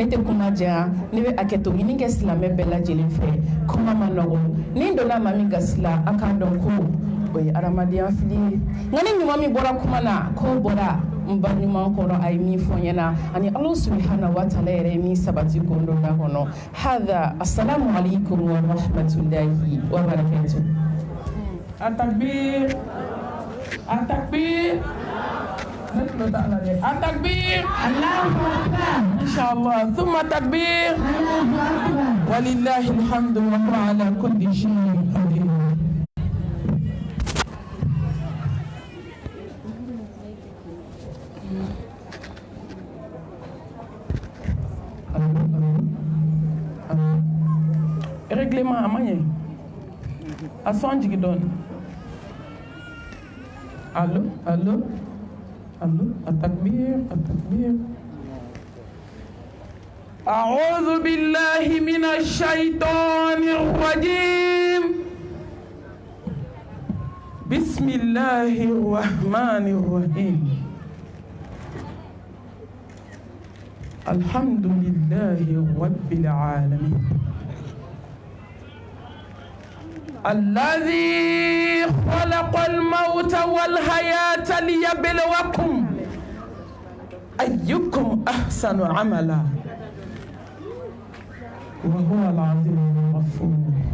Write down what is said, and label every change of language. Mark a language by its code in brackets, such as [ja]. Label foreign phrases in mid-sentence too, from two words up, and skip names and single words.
[bm] tɛ kuma janya ne bɛ hakɛto ɲini kɛ silamɛ bɛɛ lajɛlen fɛ kuma ma nɔgɔn ni n donna maa min gasi la a k'a dɔn ko o ye adamadenya fili ye nka ni ɲuman min bɔra kuma na k'o bɔra n ba ɲuman kɔrɔ a ye min fɔ n ɲɛna ani [ar] الله سبحانه وتعالى [bm] yɛrɛ ye min sabati ko dɔ da kɔnɔ hada [ar] السلام عليكم ورحمة الله وبركاته. التكبير. التكبير. التكبير. الله أكبر. إن شاء الله. ثم تكبير. الله أكبر. ولله الحمد وهو على كل شيء قدير. [bm] Règlement amanye. Ason jigi don. Allô, allô, allô, [ar] التكبير التكبير. أعوذ بالله من الشيطان الرجيم. بسم الله الرحمن الرحيم. الحمد لله رب العالمين الذي خلق الموت والحياة ليبلوكم أيكم أحسن عملا وهو العزيز الغفور.